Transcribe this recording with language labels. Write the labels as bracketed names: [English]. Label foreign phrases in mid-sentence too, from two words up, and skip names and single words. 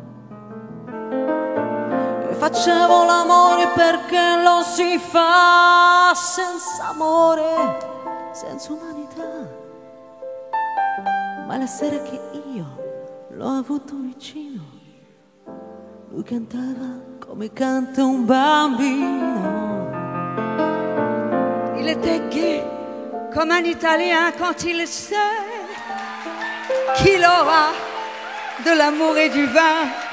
[Italian] e facevo l'amore perché lo si fa senza amore, senza umanità. Ma la sera che io l'ho avuto vicino, lui cantava come canta un bambino. [French] Il était gai comme un Italien quand il sait qu'il aura de l'amour et du vin.